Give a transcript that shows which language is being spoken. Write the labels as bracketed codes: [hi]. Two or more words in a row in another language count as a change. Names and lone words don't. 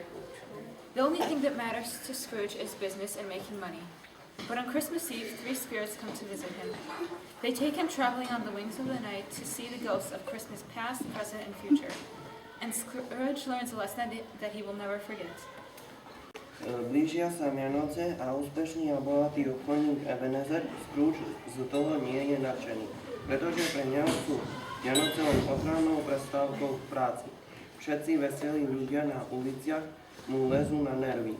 [en] The only thing that matters to Scrooge is business and making money. But on Christmas Eve, three spirits come to visit him. They take him traveling on the wings of the night to see the ghosts of Christmas past, present, and future. And Scrooge learns a lesson that he will never forget. [sk] Blížia sa Vianoce a úspešný a bohatý obchodník Ebenezer Scrooge z toho nie je nadšený, pretože pre neho sú Vianoce len ochrannou prestávkou v práci. Všetci veselí ľudia na uliciach mu lezú na nervy.